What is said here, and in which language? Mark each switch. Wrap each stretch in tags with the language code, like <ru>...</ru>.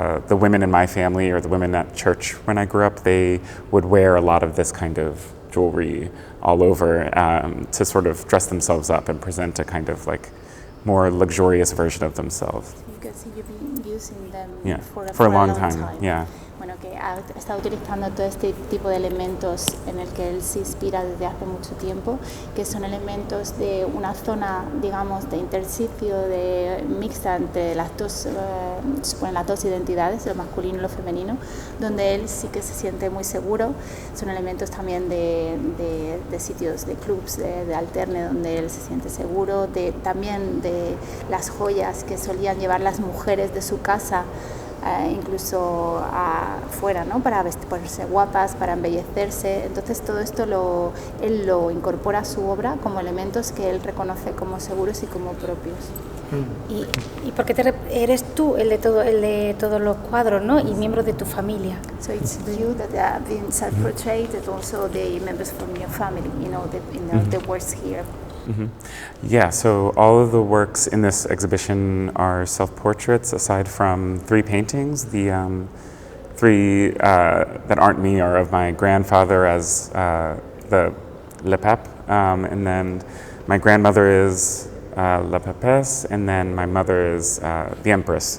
<en>the women in my family or the women at church when I grew up, they would wear a lot of this kind of jewelry all over to sort of dress themselves up and present a kind of more luxurious version of themselves. Because you've been using them for a long time. Yeah.</en> <es>Bueno, que está utilizando todo este tipo de elementos en el que él se inspira desde hace mucho tiempo, que son elementos de una zona, digamos, de intersticio, de mixta entre las dos identidades, lo masculino y lo femenino, donde él sí que se siente muy seguro. Son elementos también de sitios, de clubs, de alterne, donde él se siente seguro, también de las joyas que solían llevar las mujeres de su casa, incluso afuera, ¿no? Para ponerse guapas, para embellecerse. Entonces todo esto él lo incorpora a su obra como elementos que él reconoce como seguros y como propios. ¿Y por qué eres tú el de todos los cuadros, ¿no? Y miembros de tu familia?</es> <en>So it's you that have been self-portrayed and also the members from your family, the works here. Mm-hmm. Yeah, so all of the works in this exhibition are self-portraits, aside from 3 paintings. The 3 that aren't me are of my grandfather as the Le Pape, and then my grandmother is La Papesse, and then my mother is the Empress.</en>